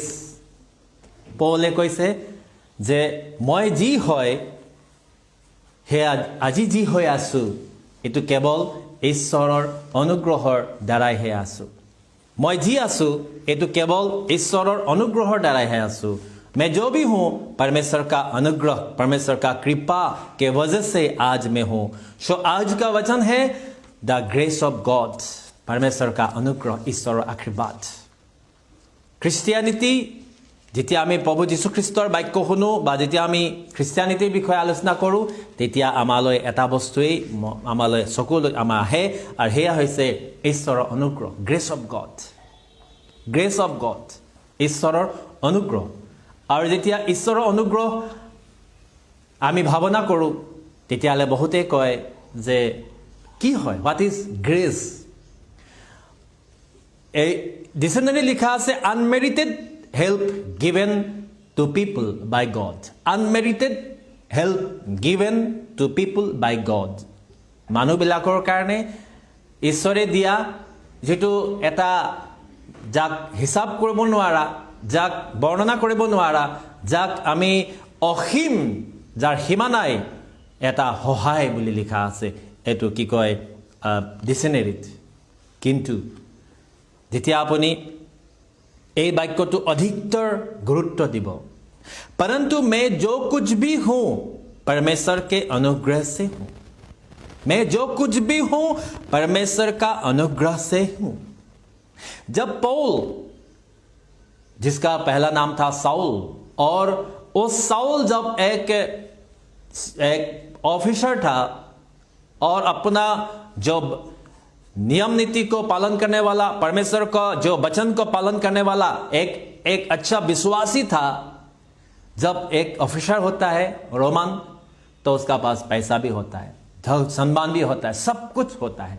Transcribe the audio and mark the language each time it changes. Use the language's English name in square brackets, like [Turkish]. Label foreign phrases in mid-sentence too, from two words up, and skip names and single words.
[Assamese] পৌলে কৈছে যে মই যি হয় সেয়া আজি যি হৈ আছোঁ এইটো কেৱল ঈশ্বৰৰ অনুগ্ৰহৰ দ্বাৰাইহে আছোঁ। মই যি আছোঁ এইটো কেৱল ঈশ্বৰৰ অনুগ্ৰহৰ দ্বাৰাইহে আছোঁ। [Hindi] मैं जो भी हूँ परमेश्वर का अनुग्रह, परमेश्वर का कृपा के वजह से आज मैं हूँ। सो आज का वचन है [English] the grace of God, [Hindi] परमेश्वर का अनुग्रह, ঈশ্বৰৰ आशीर्वाद। [Assamese] খ্ৰীষ্টিয়ানিটি যেতিয়া আমি প্ৰভু যীশুখ্ৰীষ্টৰ বাক্য শুনো বা যেতিয়া আমি খ্ৰীষ্টিয়ানিটিৰ বিষয়ে আলোচনা কৰোঁ তেতিয়া আমালৈ এটা বস্তুৱেই আমালৈ চকুলৈ আমাৰ আহে, আৰু সেয়া হৈছে ঈশ্বৰৰ অনুগ্ৰহ, [English] grace of God. grace of God, [Assamese] ঈশ্বৰৰ অনুগ্ৰহ। আৰু যেতিয়া ঈশ্বৰৰ অনুগ্ৰহ আমি ভাৱনা কৰোঁ তেতিয়াহ'লে বহুতে কয় যে কি হয়, [English] what is grace? [Assamese] এই ডিকশ্যনেৰী লিখা আছে [English] unmerited help given to people by God. Unmerited help given to people by God. [Assamese] মানুহবিলাকৰ কাৰণে ঈশ্বৰে দিয়া যেটো এটা যাক হিসাব কৰিব নোৱাৰা, যাক বৰ্ণনা কৰিব নোৱাৰা, যাক আমি অসীম, যাৰ সীমা নাই, এটা সহায় বুলি লিখা আছে। এটো কি কয় ডিকশ্যনেৰীত। কিন্তু যেতিয়া আপুনি এই বাক্যটো অধিকতৰ গুৰুত্ব দিব, [Hindi] परंतु मैं जो कुछ भी हूं परमेश्वर के अनुग्रह से हूं। मैं जो कुछ भी हूं परमेश्वर का अनुग्रह से हूं। जब पौल, जिसका पहला नाम था साउल, और उस साउल जब एक ऑफिसर था और अपना जो नियम नीति को पालन करने वाला, परमेश्वर का जो वचन को पालन करने वाला एक अच्छा विश्वासी था, जब एक ऑफिसर होता है रोमन तो उसका पास पैसा भी होता है, सम्मान भी होता है, सब कुछ होता है।